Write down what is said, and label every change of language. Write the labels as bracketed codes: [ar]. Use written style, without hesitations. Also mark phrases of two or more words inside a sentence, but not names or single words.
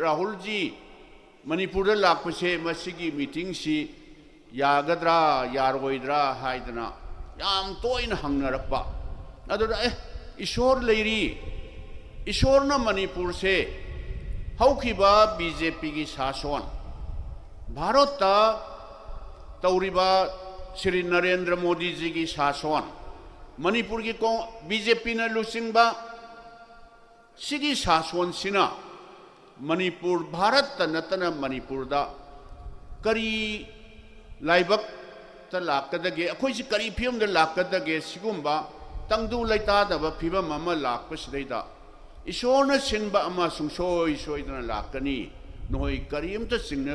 [mni] Rahul ji Manipur da lakpase masigi meeting si yagadra yaroidra haidana yam toina hangnarakpa aduda ishor leiri ishorna Manipur se haukiba BJP ki sason Bharata tauriba Shri Narendra Modi ji ki sason Manipur ki BJP na lusingba sigi sason sina Manipur Bharat natana Manipur da kari laibak ta lakadage akhoi si kari phim de lakadage sigumba tangdu laita da ba phiba mama lakpasidai ishona sinba ama sungsoi soidana lakani noi karim ta singna